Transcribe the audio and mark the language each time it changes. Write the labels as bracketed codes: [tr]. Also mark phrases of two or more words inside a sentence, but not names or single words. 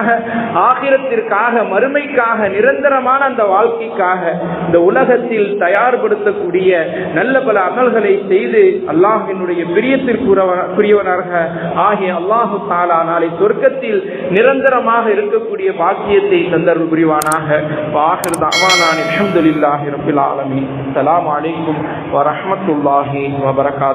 [ta] ஆகிரத்திற்காக, மறுமைக்காக, நிரந்தரமான அந்த வாழ்க்கைக்காக இந்த உலகத்தில் தயார்படுத்தக்கூடிய நல்ல பல அமல்களை செய்து அல்லாஹ்வினுடைய பிரியத்திற்குரியவனாக ஆகிய [ar] الله تعالى [ta] நாளை சொர்க்கத்தில் நிரந்தரமாக இருக்கக்கூடிய பாக்கியத்தை தந்தருள் புரிவானாக. [ar] وآخر دعوانا الحمد لله رب العالمين. السلام عليكم ورحمة الله وبركاته.